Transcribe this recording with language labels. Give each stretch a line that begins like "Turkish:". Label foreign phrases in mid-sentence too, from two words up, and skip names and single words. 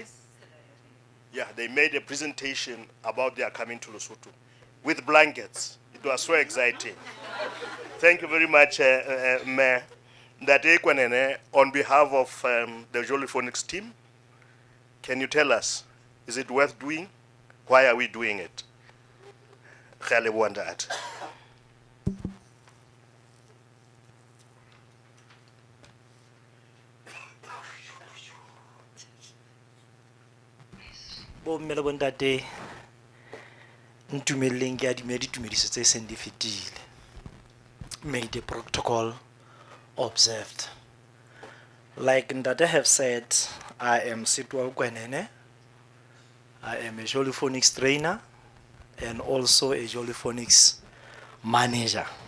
English: Yeah, they made a presentation about their coming to Lesotho with blankets. It was so exciting. Thank you very much, Mayor. On behalf of the Joliphonics team, can you tell us, is it worth doing? Why are we doing it?
Southern Sotho: Ge a leboha ntate. Bo mme le bontate ntumeleng ke adime ditumediso tse seng di fetile.
English: May the protocol observed. Like Ndate have said, I am Sitwa Kwenene. I am a Joliphonics trainer and also a Joliphonics manager.